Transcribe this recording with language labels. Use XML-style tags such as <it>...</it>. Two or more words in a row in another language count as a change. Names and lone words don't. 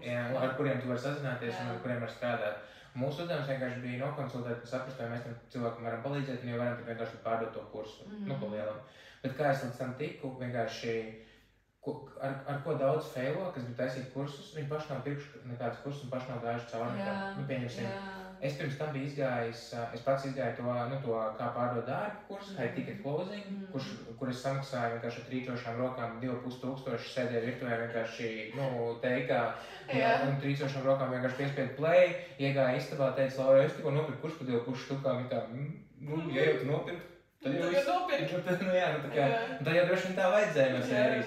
<lv>Ar kuriem tu vari sazināties un ar kuriem var strādāt. Mūsu uzdevums vienkārši bija nokonsultēt, saprast, vai mēs tam cilvēkam varam palīdzēt, un jau varam vienkārši pārdot to kursu, pa lielam. Bet kā es līdz tam tiku, vienkārši, ar ko daudz failo, kas bija taisīt kursus, viņi paši nav pirkuši nekādas kursus un paši nav gājuši cauri. Es pirms tam biju izgājis, es pats izgāju to kā pārdot dārgu kursu,</lv> <en>high ticket closing,</en> <lv>kur es samaksāju vienkārši ar trīcošām rokām 2500, sēdēju virtuvē vienkārši, teikā, un trīcošām rokām vienkārši piespiedu play, iegāju istabā, teicu, Laura, es tikko nopirku kursu par 2,5 štukām, ja jau tu nopirku. Tad jau droši vien tā vajadzēja no sērijas.</lv>